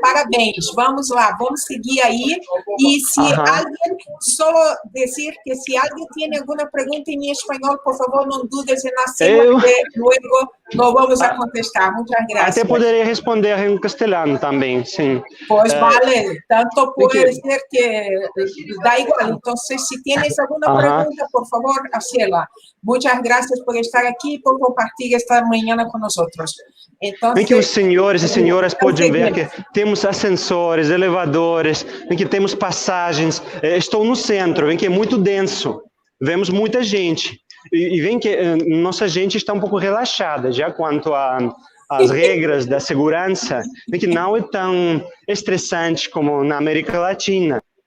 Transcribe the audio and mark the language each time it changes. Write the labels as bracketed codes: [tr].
[pt] Parabéns, vamos lá, vamos seguir aí. E se alguém, só dizer que se alguém tem alguma pergunta em espanhol, por favor, não [es] dudes em hacerlo, que luego lo vamos a contestar. Muchas gracias. [pt] Até poderia responder em castelhano também, sim. [es] Pues vale, tanto puede ser que da igual. Entonces, si tienes alguna pregunta, por favor, hacela. Muchas gracias por estar aquí y por compartir esta mañana con nosotros. Entonces, [pt] bem que os senhores e senhoras podem ver que temos ascensores, elevadores, bem que temos passagens. Estou no centro, bem que é muito denso. Vemos muita gente. E vem que nossa gente está um pouco relaxada já quanto às regras da segurança, que não é tão estressante como na América Latina.